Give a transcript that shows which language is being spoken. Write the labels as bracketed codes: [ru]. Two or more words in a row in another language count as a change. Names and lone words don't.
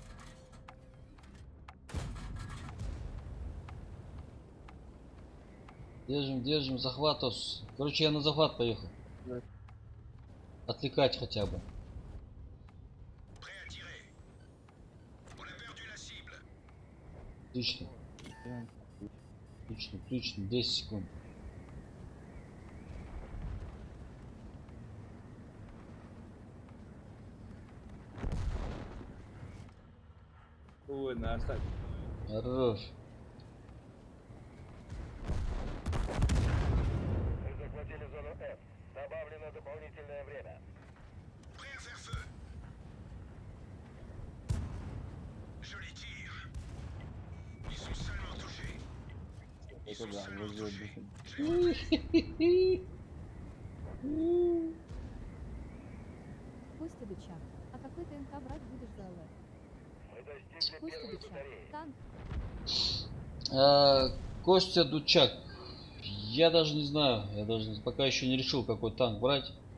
[ru] Держим, захватос. Короче, я на захват поехал. Отвлекать хотя бы. [fr] Prêt à tirer. On a perdu la cible. [ru] Отлично. Отлично. 10 секунд. Ой, на остаток. Хорош. Мы захватили зону F. Добавлено дополнительное время. [fr] Prêt à faire feu. Joli tir. Ils sont seulement touchés. Ils sont seulement touchés. [ru] Костя Дычак. А какой ТНК брать будешь за ЛФ? Мы достигли Костя первой Дычак. батареи. Танк. Костя Дучак. Я даже не знаю. Я даже пока еще не решил, какой танк брать.